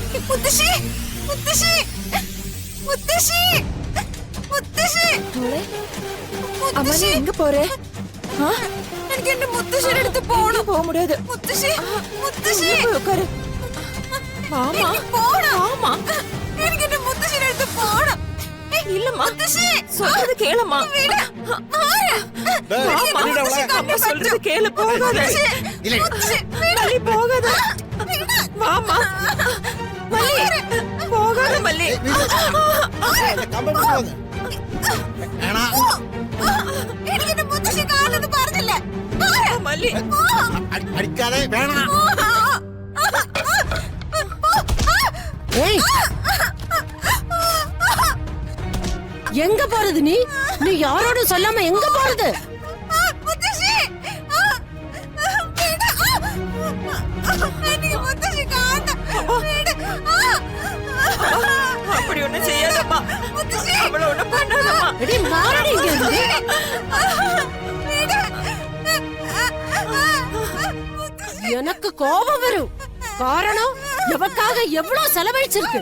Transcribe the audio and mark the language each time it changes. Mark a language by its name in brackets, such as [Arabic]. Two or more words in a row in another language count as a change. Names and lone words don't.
[Malayalam] മുത്തശ്ശി മുത്തശ്ശി മുത്തശ്ശി മുത്തശ്ശി [Tamil] அம்மா நீ எங்க போறே [Malayalam] എനിക്ക് എന്റെ മുത്തശ്ശിയുടെ അടുത്ത് പോണം. [Tamil] போக முடியாது [Malayalam] മുത്തശ്ശി മുത്തശ്ശി [Tamil] போய் உட்காரு வாமா [Malayalam] എനിക്ക് പോണം. [Tamil] வாமா [Malayalam] എനിക്ക് എന്റെ മുത്തശ്ശിയുടെ അടുത്ത് പോണം. [Tamil] இல்லம்மா [Malayalam] മുത്തശ്ശി [Tamil] சொல்றது கேளுமா [Malayalam] വിട്. ആരാ? [Tamil] வாமா அம்மா சொல்றது கேளு போகாத [Malayalam] മുത്തശ്ശി, വിട്. [Tamil] மல்லி போகாத வாமா மல்லி போகாத மல்லி [Malayalam] എനിക്ക് എന്റെ മുത്തശ്ശി കാണുന്നത് പറഞ്ഞില്ലേ? ആരാ? மல்லி അടിക്കാതെ വേണം. [Tamil] ஏய் எங்க போறது நீ நீ யாரோடும் சொல்லாம எங்க போறது? [Malayalam] മുത്തശ്ശി, വിട്. എനിക്ക് മുത്തശ്ശി കാണണം. വിട്. [Tamil] அப்படி ஒண்ணு செய்யாதம்மா [Malayalam] മുത്തശ്ശി, [Tamil] அவள ஒண்ணு பண்ணாதம்மா எடி மாறடி இங்க இருந்து. [Malayalam] വിട്. [Tamil] எனக்கு கோபம் வரும். காரணம் இவக்காக எவ்வளவு செலவழிச்சிருக்கு.